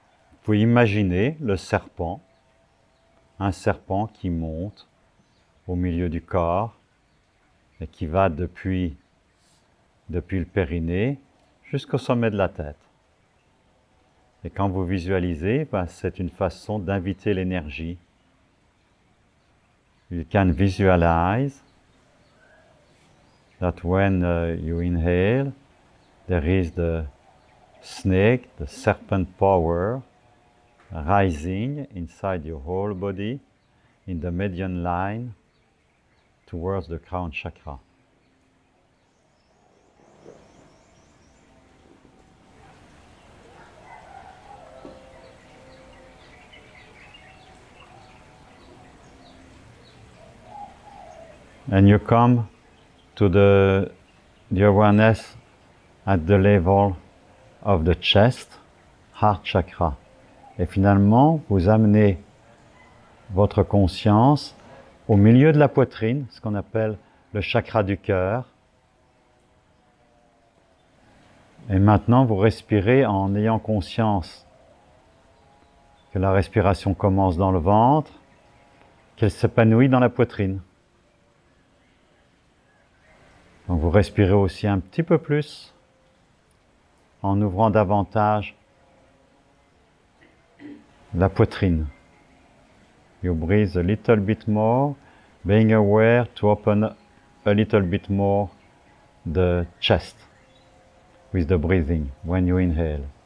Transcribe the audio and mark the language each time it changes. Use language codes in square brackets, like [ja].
[fr] Vous pouvez imaginer le serpent, un serpent qui monte au milieu du corps et qui va depuis le périnée jusqu'au sommet de la tête. Et quand vous visualisez, c'est une façon d'inviter l'énergie. [en] You can visualize that when you inhale, there is the snake, the serpent power, rising inside your whole body in the median line towards the crown chakra. And you come to the awareness at the level of the chest, heart chakra. [fr] Et finalement, vous amenez votre conscience au milieu de la poitrine, ce qu'on appelle le chakra du cœur. Et maintenant, vous respirez en ayant conscience que la respiration commence dans le ventre, qu'elle s'épanouit dans la poitrine. Donc vous respirez aussi un petit peu plus en ouvrant davantage la poitrine. [en] You breathe a little bit more, being aware to open a little bit more the chest with the breathing when you inhale.